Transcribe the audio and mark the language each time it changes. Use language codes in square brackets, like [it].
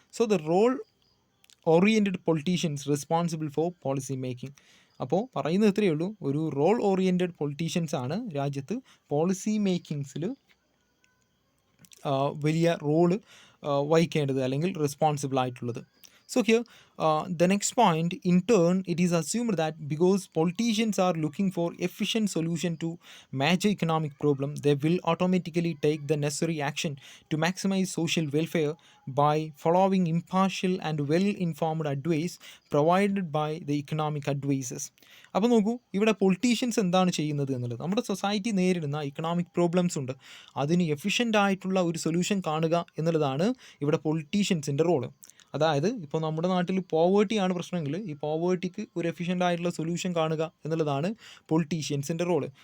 [en] So the role oriented politicians responsible for policy making. [ml] അപ്പോൾ പറയുന്നത് ഇത്രയേ ഉള്ളൂ, ഒരു റോൾ ഓറിയൻറ്റഡ് പൊളിറ്റീഷ്യൻസ് ആണ് രാജ്യത്ത് പോളിസി മേക്കിങ്സിൽ വലിയ റോള് വഹിക്കേണ്ടത് അല്ലെങ്കിൽ റെസ്പോൺസിബിൾ ആയിട്ടുള്ളത്. [en] So here, the next point, in turn, it is assumed that because politicians are looking for efficient solution to major economic problem, they will automatically take the necessary action to maximize social welfare by following impartial and well-informed advice provided by the economic advisors. [ml] അപ്പോൾ നോക്കൂ, ഇവിടെ politicians എന്താണ് ചെയ്യുന്നത് എന്നുള്ളത്, നമ്മുടെ society നേരിടുന്ന economic problems ഉണ്ട്, അതിന് എഫിഷ്യൻ്റ് ആയിട്ടുള്ള ഒരു സൊല്യൂഷൻ കാണുക എന്നുള്ളതാണ് ഇവിടെ പൊളിറ്റീഷ്യൻസിൻ്റെ റോള്. അതായത് ഇപ്പോൾ നമ്മുടെ നാട്ടിൽ പോവേർട്ടിയാണ് പ്രശ്നമെങ്കിൽ ഈ പോവേർട്ടിക്ക് ഒരു എഫിഷ്യൻ്റ് ആയിട്ടുള്ള സൊല്യൂഷൻ കാണുക എന്നുള്ളതാണ് പൊളിറ്റീഷ്യൻസിൻ്റെ റോള്.